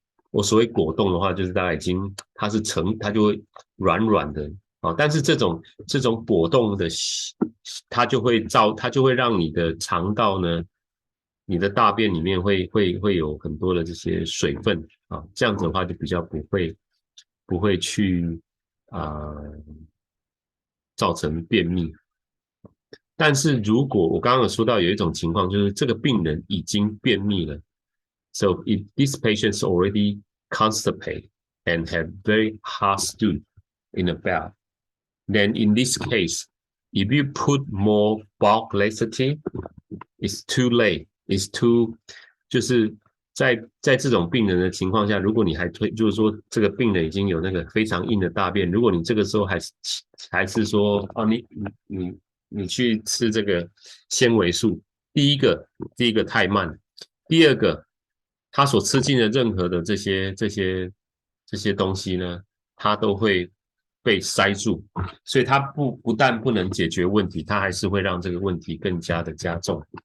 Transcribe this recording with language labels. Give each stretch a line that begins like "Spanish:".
Chinese: 我所谓果冻的话，就是大概它就会软软的但是这种果冻的它就会让你的肠道呢，你的大便里面会有很多的这些水分这样子的话就比较不会去造成便秘。但是如果我刚刚有说到有一种情况，就是这个病人已经便秘了
English: ，so if this patient is already constipated and have very hard stool in the bowel, then in this case, if you put more bulk laxative, it's too late. It's too
Chinese: 就是在这种病人的情况下，如果你就是说这个病人已经有那个非常硬的大便，如果你这个时候还是说你去吃这个纤维素，第一个太慢，第二个他所吃进的任何的这些东西呢，它都会被塞住，所以它不但不能解决问题，它还是会让这个问题更加的加重